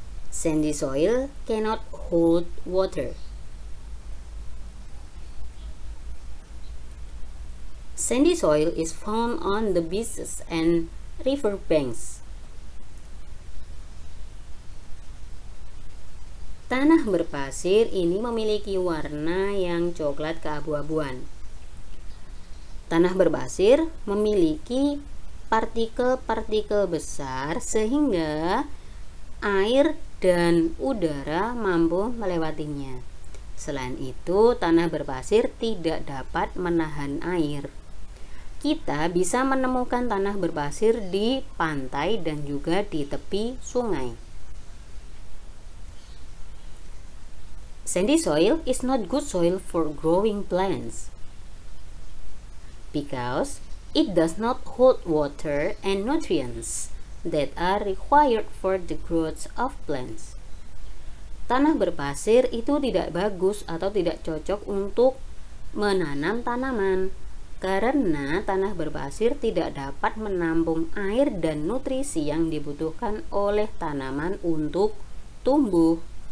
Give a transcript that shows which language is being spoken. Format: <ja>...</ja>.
<en>Sandy soil cannot hold water. Sandy soil is found on the beaches and river banks.</en> <id>Tanah berpasir ini memiliki warna yang coklat keabu-abuan. Tanah berpasir memiliki partikel-partikel besar sehingga air dan udara mampu melewatinya. Selain itu, tanah berpasir tidak dapat menahan air. Kita bisa menemukan tanah berpasir di pantai dan juga di tepi sungai.</id> <en>Sandy soil is not good soil for growing plants because it does not hold water and nutrients that are required for the growth of plants.</en> <id>Tanah berpasir itu tidak bagus atau tidak cocok untuk menanam tanaman karena tanah berpasir tidak dapat menampung air dan nutrisi yang dibutuhkan oleh tanaman untuk tumbuh.</id>